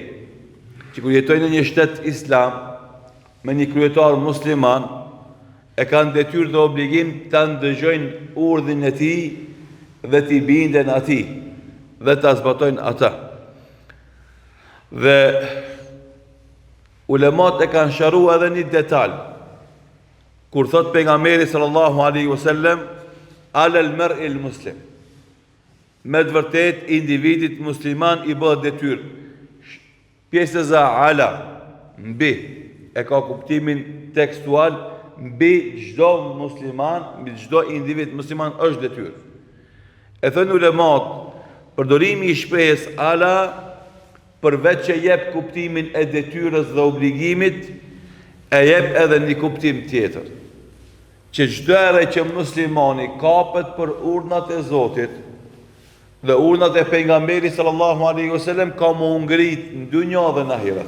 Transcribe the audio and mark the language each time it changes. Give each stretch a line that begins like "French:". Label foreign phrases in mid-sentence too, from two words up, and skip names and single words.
Albanian: Që kur jetojnë në një shtet islam me një kryetar musliman, e kanë detyrë dhe obligim të ndëgjojnë urdhin e tij dhe t'i binden atij dhe ta zbatojnë ata. Dhe ulemat e kanë sharuar edhe një detaj. Kur thot pejgamberi
Arabic: صلى الله عليه وسلم على المرء المسلم,
Albanian: me të vërtet individit musliman i bëhet detyrë. Pjesa ala mbi e ka kuptimin tekstual, mbi çdo musliman, mbi çdo individ musliman është detyrë. E thënë ulemat, përdorimi i shprehjes ala përveç që jep kuptimin e detyrës dhe obligimit, e jep edhe një kuptim tjetër, që çdo herë që muslimani kapet për urdhnat e Zotit dhe urdhnat e pejgamberit
Arabic: صلى الله عليه وسلم,
Albanian: ka më ngrit në dynjë dhe në ahiret.